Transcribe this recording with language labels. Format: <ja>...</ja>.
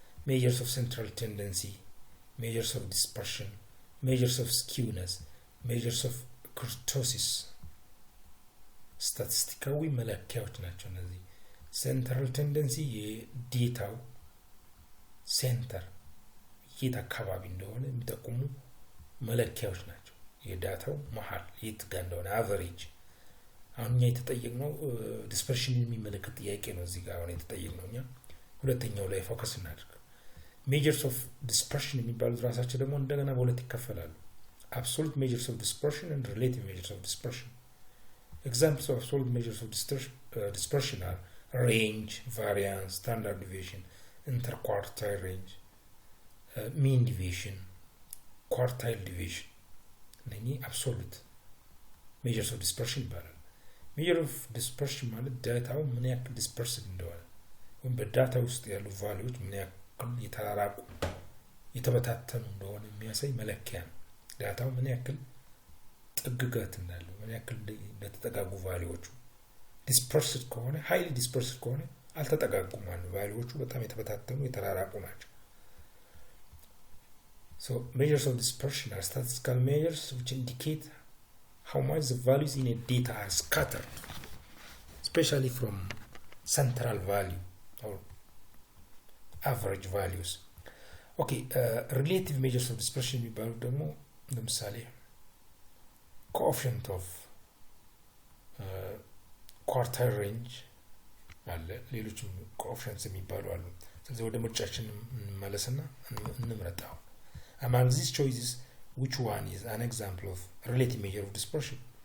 <en>measures of central tendency measures of dispersion measures of skewness measures of kurtosis statistical</en> <am>መለኪያዎች ናቸው እነዚህ</am> <en>central tendency</en> <am>የዴታው ሴንተር የት አካባቢ እንደሆነ የሚጠቁሙ መለኪያዎች ናቸው። የዳታው መሃል የት ጋር እንደሆነ አቨሬጅ። አሁን እኛ የተጠየቅነው ዲስፐርሽን የሚመለከት ጥያቄ ነው። እዚህ ጋር አሁን የተጠየቅነው እኛ ሁለተኛው ላይ ፎከስ እናድርግ። ሜጀርስ ኦፍ ዲስፐርሽን የሚባሉት ራሳቸው ደግሞ እንደገና በሁለት ይከፈላሉ።</am> <en>absolute measures of dispersion and relative measures of dispersion. Examples of absolute measures of dispersion are range, variance, standard deviation, interquartile range, mean deviation, quartile deviation.</en> <am>እነኚህ absolute measures of dispersion ይባላል። measure of dispersion ማለት ዳታው ምን ያክል dispersed እንደሆነ ወይም በዳታ ውስጥ ያሉ ቫልዩዎች ምን ያክል የተራራቁ የተበታተኑ እንደሆነ የሚያሳይ መለኪያ ነው። ዳታው ምን ያክል ጥግጋት እንዳለው ምን ያክል እንደተጠጋጉ ቫልዩዎቹ dispersed ከሆነ highly dispersed ከሆነ አልተጠጋጉም ማለት ቫልዩዎቹ በጣም የተበታተኑ የተራራቁ ናቸው።</am> <en>So measures of dispersion are statistical measures which indicate how much the values in a data are scattered, especially from central value or average values.</en> <am>Okay, relative measures of dispersion የሚባሉ ደግሞ ለምሳሌ coefficient of quartile range አለ፣ ሌሎችም coefficients የሚባሉ አሉ። ስለዚህ ወደ ምርጫችን እንመለስና እንምረጣው።</am> <en>Among these choices, which one is an example of relative measure of dispersion?</en>